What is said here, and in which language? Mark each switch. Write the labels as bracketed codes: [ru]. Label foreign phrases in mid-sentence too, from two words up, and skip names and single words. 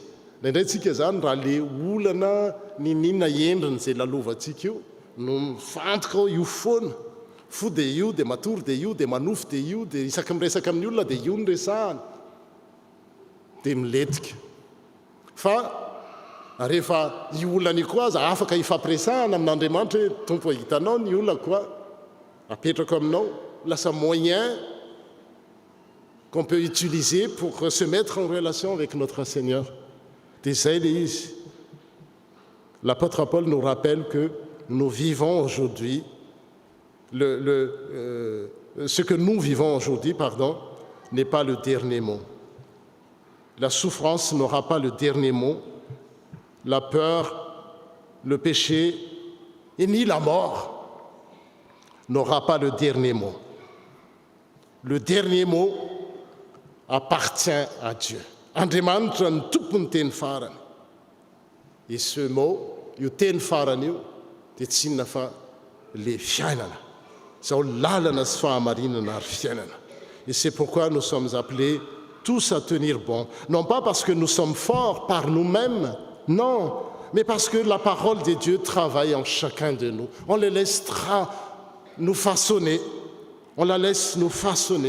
[mg] Indray tsika zany raha le olana ninina endriny izay lalovantsika io no mifantoka ao io foana fo dia io dia matory dia io dia manofy dia io dia isaky miresaka amin'ny olona dia io ny resahana dia miletika. Fa rehefa io olana io koa aza afaka ifampiresahana amin'Andriamanitra hoe tompo hitanao ny olona koa apetrako aminao, lasa [fr] moyen qu'on peut utiliser pour se mettre en relation avec notre Seigneur. [mg] Dia zay le izy. [fr] L'apôtre Paul nous rappelle que nous vivons aujourd'hui ce que nous vivons aujourd'hui, n'est pas le dernier mot. La souffrance n'aura pas le dernier mot. La peur, le péché et ni la mort n'aura pas le dernier mot. Le dernier mot appartient à Dieu. [mg] Andriamanitra ny tompony teny farany. [fr] Et ce mot, [mg] io teny farany io, dia tsy inona fa le fiainana. Zao lalana sy fahamarinana ary fiainana. [fr] Et c'est pourquoi nous sommes appelés tous à tenir bon. Non pas parce que nous sommes forts par nous-mêmes, non, mais parce que la parole de Dieu travaille en chacun de nous. On les laissera nous façonner. On la laisse nous façonner.